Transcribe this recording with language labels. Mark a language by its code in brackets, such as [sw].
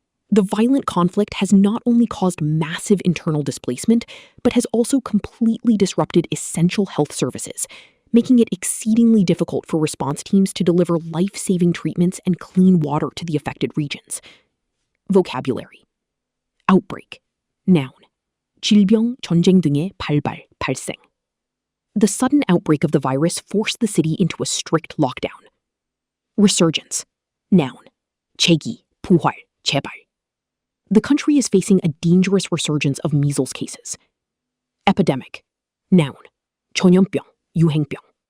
[en] The violent conflict has not only caused massive internal displacement, but has also completely disrupted essential health services, making it exceedingly difficult for response teams to deliver life-saving treatments and clean water to the affected regions. Vocabulary. Outbreak. Noun. [ko] 질병, 전쟁 등의 발발, 발생. [en] The sudden outbreak of the virus forced the city into a strict lockdown. Resurgence. Noun. [ko] 재기, 부활, 재발. [en] The country is facing a dangerous resurgence of measles cases. Epidemic. Noun. [ko] 전염병, 유행병.